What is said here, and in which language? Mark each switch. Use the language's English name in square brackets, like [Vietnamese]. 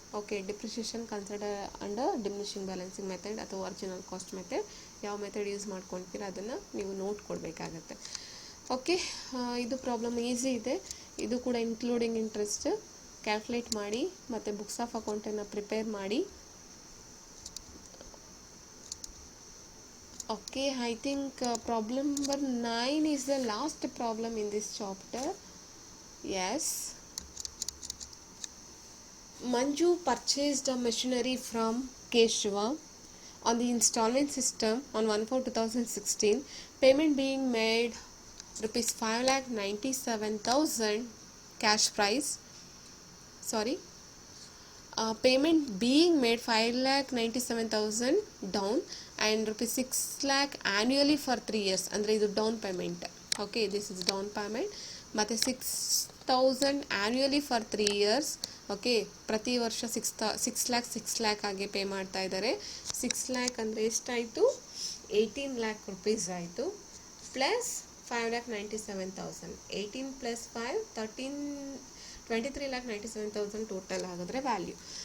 [Kannada] Okay, depreciation consider under diminishing balancing method ಅಥವಾ original cost method, ಯಾವ method use ಮಾಡ್ಕೊಳ್ತೀರಾ ಅದನ್ನು ನೀವು ನೋಟ್ ಕೊಡಬೇಕಾಗತ್ತೆ. ಓಕೆ, ಇದು ಪ್ರಾಬ್ಲಮ್ ಈಸಿ ಇದೆ. ಇದು ಕೂಡ ಇನ್ಕ್ಲೂಡಿಂಗ್ ಇಂಟ್ರೆಸ್ಟ್ ಕ್ಯಾಲ್ಕುಲೇಟ್ ಮಾಡಿ ಮತ್ತು ಬುಕ್ಸ್ ಆಫ್ ಅಕೌಂಟನ್ನು ಪ್ರಿಪೇರ್ ಮಾಡಿ. [English] Okay, I think problem number 9 is the last problem in this chapter. Yes. Manju purchased a machinery from Keshava on the installment system on 1/4/2016. Payment being made ₹5,97,000 cash price. Sorry. Payment being made 5,97,000 down and ₹6 lakh annually for 3 years. [Kannada] ಅಂದರೆ ಇದು down payment. [English] Okay, this is down payment. ಮತ್ತು 6,000 annually for 3 years. [Kannada] Okay, ಪ್ರತಿ ವರ್ಷ 6 lakh ಆಗಿ pay ಮಾಡ್ತಾ ಇದ್ದಾರೆ. 6 lakh ಅಂದರೆ ಎಷ್ಟಾಯಿತು, 18 lakh rupees ಆಯಿತು. ಪ್ಲಸ್ 5,97,000, 18 ಪ್ಲಸ್ 5 23,97,000 ಟೋಟಲ್ ಆಗಿದ್ರೆ ವ್ಯಾಲ್ಯೂ.